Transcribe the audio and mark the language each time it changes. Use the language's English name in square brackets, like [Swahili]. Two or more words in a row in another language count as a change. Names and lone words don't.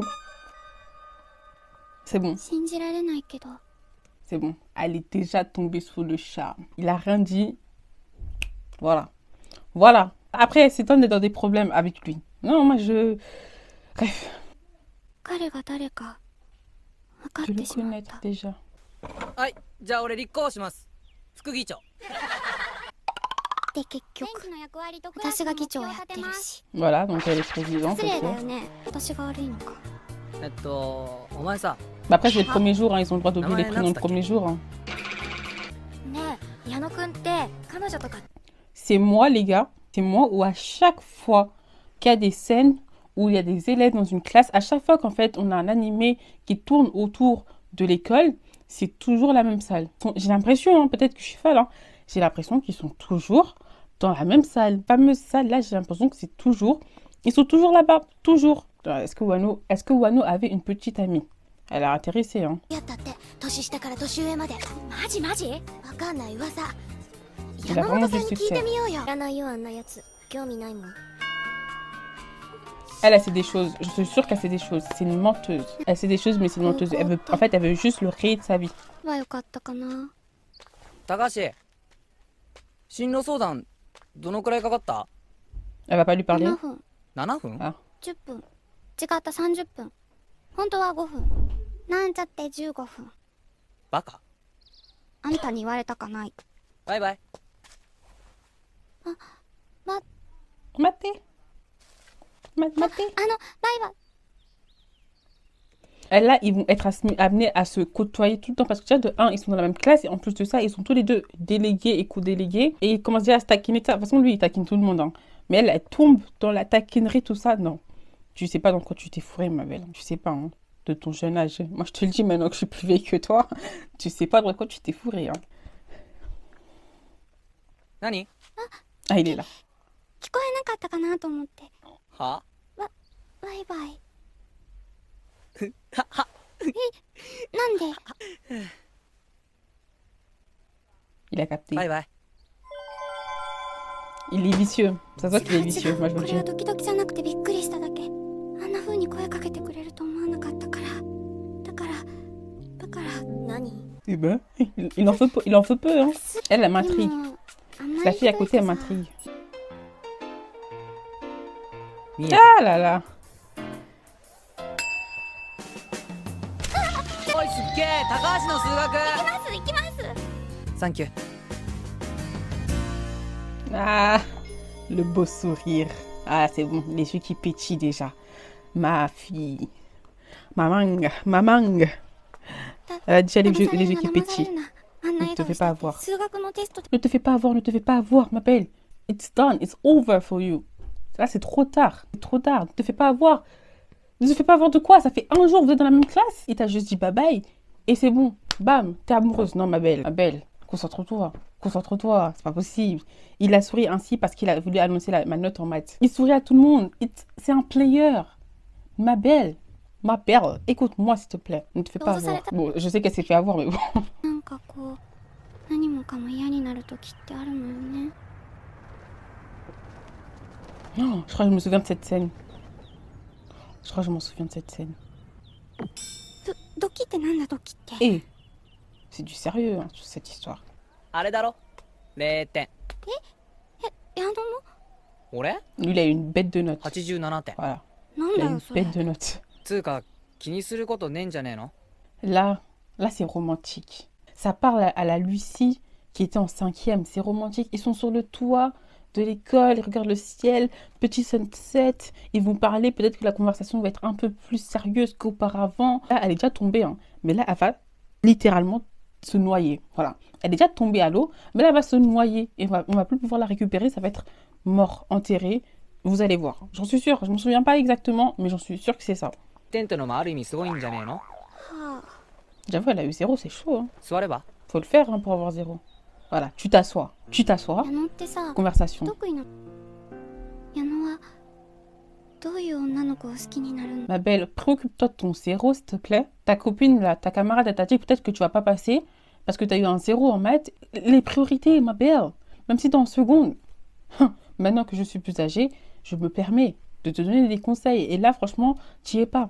[French] C'est bon. C'est bon. Elle est déjà tombée sous le charme. Il a rien dit. Voilà. Voilà. Après, elle s'étonne d'être dans des problèmes avec lui. Non, moi je... Bref. [Japanese] 彼が誰か分かっ [French] De [Japanese] て [French] le [Japanese] しまっ [French] connaître [Japanese] た。 [French] déjà. [Japanese] はい、じゃあ俺立候補します。副議長。で結局私が議長をやってるし。 Voilà, donc elle est présidente. 失礼だ Ok. よね。私が悪いのか。お前さ、 [French] Bah après, c'est le premier jour, hein, ils ont le droit d'oublier les prénoms le premier jour. Hein. [Japanese] ねえ、矢野くんって彼女とか。 [French] C'est moi, les gars. C'est moi où à chaque fois qu'il y a des scènes où il y a des élèves dans une classe, à chaque fois qu'en fait on a un animé qui tourne autour de l'école, c'est toujours la même salle. J'ai l'impression, hein, peut-être que je suis folle, hein, j'ai l'impression qu'ils sont toujours dans la même salle. Fameuse salle, là, j'ai l'impression que c'est toujours... Ils sont toujours là-bas, toujours. Est-ce que Wano avait une petite amie? Elle a intéressé, hein. [Japanese] やったって年下から年上まで。マジマジ？わかんない噂。 [French] Il a vraiment du succès. [Japanese] みようよ。いらないよあんなやつ。興味ないもん。 [French] Elle sait des choses, je suis sûre qu'elle sait des choses. C'est une menteuse. Elle sait des choses, mais c'est une menteuse. Elle veut, en fait, elle veut juste le rayer de sa vie. [Japanese] はよかったかな。高橋、進路相談どのくらいかかった？ [French] Elle va pas lui parler. [Japanese] 7 分、 7分？ Ah. 10分。違った30分。本当は5分。なんちゃって15分。バカ。あんたに言われたかない。バイバイ。 Maté. Maté. バイバイ。 [French] Et là, ils vont être amenés à se côtoyer tout le temps parce que déjà, de un, ils sont dans la même classe et en plus de ça, ils sont tous les deux délégués et co-délégués et ils commencent déjà à se taquiner. De toute façon, lui, il taquine tout le monde. Hein. Mais elle tombe dans la taquinerie, tout ça. Non. Tu sais pas dans quoi tu t'es fourré, ma belle. Tu sais pas, hein, de ton jeune âge. Moi, je te le dis maintenant que je suis plus vieille que toi. Tu sais pas dans quoi tu t'es fourré. Hein. [Japanese] 何？ [French] Ah, il est là. [Japanese] 聞こえなかったかなと思って。は？バイバイ。はは。なんで？ [French] Il a capté. [Japanese] バイバイ。 [French] Il est vicieux. Ça se voit qu'il est vicieux. Moi, je vous [Japanese] こ [French] le [Japanese] れは [French] dis. [Japanese] ドキドキじゃなくてびっくりしただけ。あんな風に声かけてくれると思わなかったから。だから何？ [French] Eh ben, il en fait peu. Il en fait peu, hein. Elle m'intrigue. [Japanese] でもあんまり [French] La fille à [Japanese] 一人 [French] côté, [Japanese] で [French] elle [Japanese] さ [French] m'intrigue. [Japanese] 見えた。 [French] Ah là là. [Japanese] おいすっげえ、高橋の数学。行きますサンキュー。 [French] Ah, le beau sourire. Ah, c'est bon, les yeux qui pétillent déjà. Ma fille. Ma mangue. Elle a déjà les yeux qui pétillent. Ne te fais pas avoir. [Japanese] 数学のテスト [French] Ne te fais pas avoir, ne te fais pas avoir, ma belle. [English] It's done, it's over for you. [French] Là, c'est trop tard. C'est trop tard, ne te fais pas avoir. Ne te fais pas avoir de quoi? Ça fait un jour, vous êtes dans la même classe. Il t'a juste dit [English] bye bye. [French] Et c'est bon. Bam, t'es amoureuse. Non, ma belle. Ma belle, concentre-toi. Concentre-toi, c'est pas possible. Il a souri ainsi parce qu'il a voulu annoncer ma note en maths. Il sourit à tout le monde. C'est un player. Ma belle. Ma belle. Écoute-moi, s'il te plaît. Ne te fais pas avoir. Bon, je sais qu'elle s'est fait avoir, mais bon. [Japanese] なんかこう何もかも嫌になる時ってあるのよね。 [French] Non, je crois que je me souviens de cette scène. Je crois que je m'en souviens de cette scène. [Japanese] ドキってなんだドキって。 [French] Et c'est du sérieux, hein, cette histoire. [Japanese] あれだろ？0点。矢野の？俺？ [French] Lui, il a eu une bête de notes. [Japanese] 87点。 [French] Voilà. [Japanese] なん [French] Il [Japanese] だ [French] a [Japanese] よ [French] une [Japanese] それ。 [French] bête de notes. [Japanese] つうか気にすることねえんじゃねえの？ [French] Là, c'est romantique. Ça parle à la Lucie qui était en 5e. C'est romantique. Ils sont sur le toit de l'école, ils regardent le ciel, petit sunset. Ils vont parler. Peut-être que la conversation va être un peu plus sérieuse qu'auparavant. Là, elle est déjà tombée. Hein. Mais là, elle va littéralement se noyer. Voilà. Elle est déjà tombée à l'eau. Mais là, elle va se noyer. Et on va plus pouvoir la récupérer. Ça va être mort, enterré. Vous allez voir. J'en suis sûre. Je ne me souviens pas exactement, mais j'en suis sûre que c'est ça. [Japanese] 点ってのもある意味すごいんじゃねえの？はあ。 [French] J'avoue, elle a eu 0, c'est chaud. Hein. [Japanese] 座れば？ [French] Faut le faire hein, pour avoir 0. Voilà, tu t'assois. Tu t'assois. [Japanese] 矢野ってさ、 [French] Conversation. [Japanese] 得意な。矢野はどういう女の子を好きになるの？ [French] Ma belle, préoccupe-toi de ton 0, s'il te plaît. Ta copine, là, ta camarade, elle t'a dit peut-être que tu vas pas passer parce que tu as eu un 0 en maths. Les priorités, ma belle. Même si t'es en seconde. Maintenant que je suis plus âgée, je me permets de te donner des conseils. Et là, franchement, t'y es pas.